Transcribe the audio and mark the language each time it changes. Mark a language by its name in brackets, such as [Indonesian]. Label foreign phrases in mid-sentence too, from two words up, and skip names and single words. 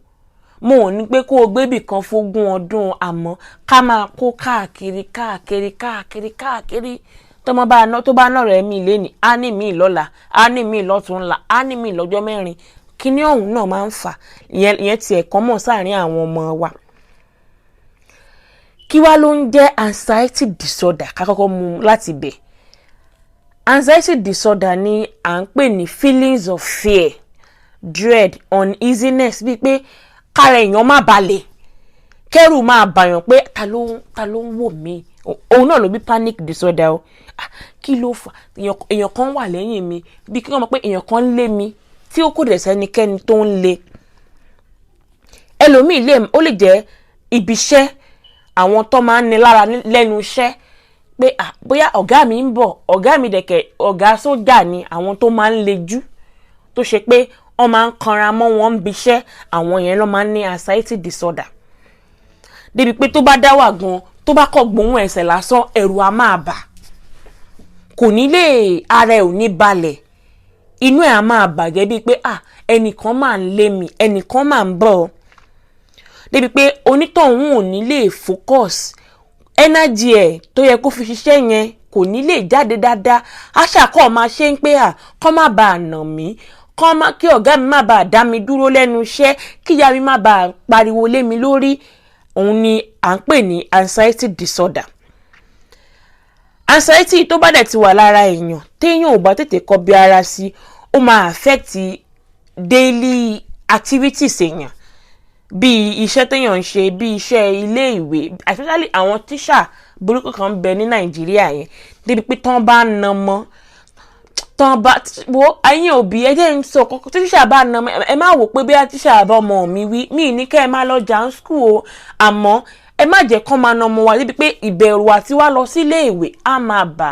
[Yoruba] Mo ò ní pé kó o gbébì kan fógún ọdún, àmọ́ ká máa kó káàkiri tọ́mọ bá ná tó bá ná rẹ̀ mí léni á ní mí lọ́la á ní mí lọ́túnla á ní mí lọ́jọ́ mẹ́rin kíní ọ̀hún náà máa ń fà ìyẹn tiẹ̀ kàn mọ̀ sáàrin àwọn ọmọ wa. Kí wá ló ń jẹ́ [English] anxiety disorder [Yoruba] ká kọ́kọ́ mú láti bẹ̀. [English] Anxiety disorder [Yoruba] ni à ń pè ní [English] feelings of fear, dread, uneasiness, [Yoruba] bíi pé kára èèyàn má balẹ̀, kẹ́rù máa bàyàn pé ta ló ń wò mí. Òun náà ló bí [English] panic disorder [Yoruba] o. Kí ló fà? Èèyàn kan wà lẹ́yìn mi, bí kí wọ́n mọ̀ pé èèyàn kan ń lé mi tí ó kò dẹ̀ sẹ́nikẹ́ni tó ń lé. Ẹlòmíì ó lè jẹ́ ibi iṣẹ́, àwọn tó máa ń ní lára lẹ́nu iṣẹ́ pé bóyá ọ̀gá mi ń bọ̀, ọ̀gá mi dẹ̀kẹ̀ ọ̀gá sójà ni, àwọn tó máa ń lejú tó ṣe pé wọ́n máa ń kanra mọ́ wọn ń biṣẹ́, àwọn yẹn ló máa ń ní [English] anxiety disorder. [Yoruba] Débi pé tó bá dá wà gan, tó bá kọ̀ gbóhùn ẹsẹ̀ lásán ẹ̀rù á máa bà, kò ní lè, ara ẹ̀ ò ní balẹ̀, inú ẹ̀ á máa bàjẹ́ bíi pé ẹnìkan máa ń lé mi, ẹnìkan máa ń bọ̀. Débi pé onítọ̀hún ò ní lè focus, energy ẹ̀ tó yẹ kó fi ṣiṣẹ́ yẹn kò ní lè jáde dáadáa. Aṣàkọ́ máa ṣe ń pé kọ́ má bàa nà mí, kí ọ̀gá mi má bàa dá mi dúró lẹ́nu iṣẹ́, kí ìyá mi má bàa pariwo lé mi lórí. Òun ni à ń pè ní [English] anxiety disorder. [Yoruba] Anxiety tó bá dẹ̀ ti wà lára èèyàn, téèyàn ò bá tètè kọbi ara sí, ó máa [English] affect daily activities [Yoruba] èèyàn, bí iṣẹ́ téèyàn ń ṣe, bí iṣẹ́ ilé ìwé, especially àwọn tíṣà burúkú kan ń bẹ ní Nàìjíríà yẹn, débi pé tán bá na mọ́, ẹ̀yin òbí ẹ jẹ́ ń sọ kọ́kọ́, tíṣà bá na mọ́ ẹ má wò pé bí tíṣà bá ọmọ mi wí, mí ní kẹ́ ẹ má lọ jà ń school o, àmọ́ ẹ má jẹ́ kán máa na ọmọ wa débi pé ìbẹ̀rù àti wá lọ sí ilé ìwé á máa bà.